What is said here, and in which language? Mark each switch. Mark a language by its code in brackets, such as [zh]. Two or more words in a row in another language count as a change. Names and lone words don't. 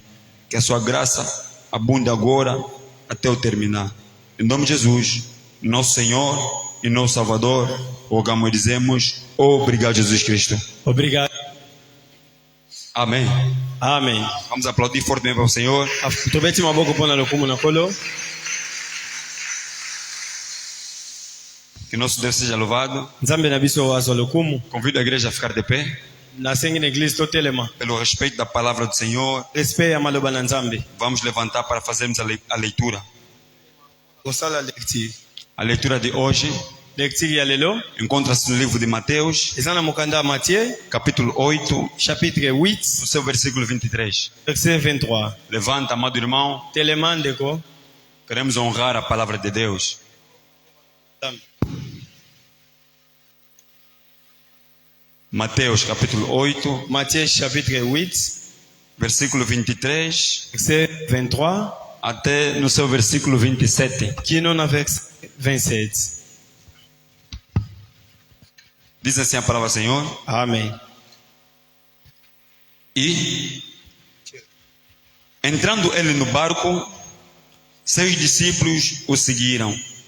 [pt] Que a sua graça abunde agora até o terminar. Em nome de Jesus, nosso Senhor e nosso Salvador, rogamos e dizemos: obrigado, Jesus Cristo. Obrigado. Amém. Amém. Vamos aplaudir fortemente para o Senhor. [ln] Tobeti maboko pona lokumu na kolo. [pt] Que nosso Deus seja louvado. [ln] Nzambe na biso wazo lokumu. [pt] Convido a igreja a ficar de pé. [ln] Na sengi na igreja totelema. [pt] Pelo respeito da palavra do Senhor, [ln] Respeito a maloba na Nzambe. [pt] vamos levantar para fazermos a leitura. [ln] Osala lecture. [pt] A leitura de hoje [ln] Lecture ya lelo. [pt] encontra-se no livro de Mateus, [ln] Ezana mukanda Matthieu, [pt] capítulo 8, [ln] chapitre 8, [pt] no seu versículo 23. [ln] verset 23. [pt] Levanta, amado irmão, [ln] Telema ndeko. [pt] queremos honrar a palavra de Deus. Mateus, capítulo 8, [ln] Matthieu, chapitre 8, [pt] versículo 23, [ln] verset 23. [pt] até no seu versículo 27. [ln] Kino na verset 27. [pt] Diz assim a palavra do Senhor: Amém. e entrando ele no barco, seus discípulos o seguiram.